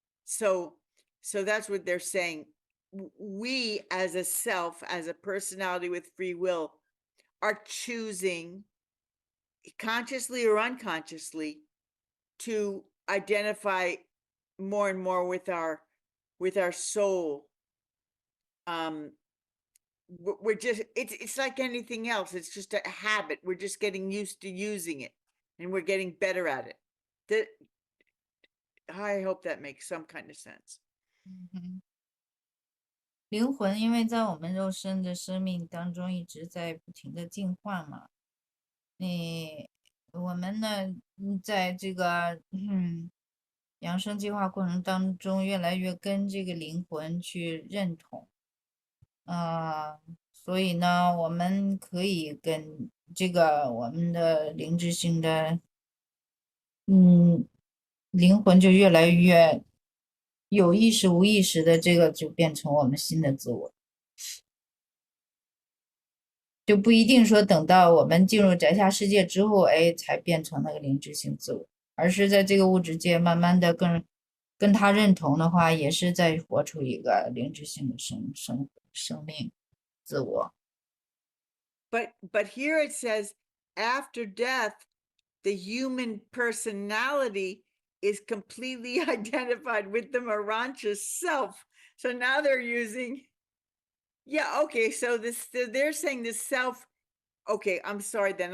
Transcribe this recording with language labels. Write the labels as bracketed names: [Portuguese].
[English] So that's what they're saying. We as a self, as a personality with free will, are choosing consciously or unconsciously to identify more and more with our soul. We're just, it's like anything else. It's just a habit. We're just getting used to using it, and we're getting better at it. I hope that makes some kind of sense. [Chinese] 灵魂因为在我们肉身的生命当中一直在不停的进化嘛，我们呢，在这个养生计划过程当中，越来越跟这个灵魂去认同，所以呢，我们可以跟这个我们的灵智性的，灵魂就越来越有意识、无意识的，这个就变成我们新的自我。就不一定说等到我们进入宅下世界之后，才变成那个灵智性自我，而是在这个物质界慢慢的跟他认同的话，也是在活出一个灵智性的生命自我。 [English] But here it says, after death, the human personality is completely identified with the Marancha self. So now they're using, yeah, okay, so they're saying the self, okay, I'm sorry then.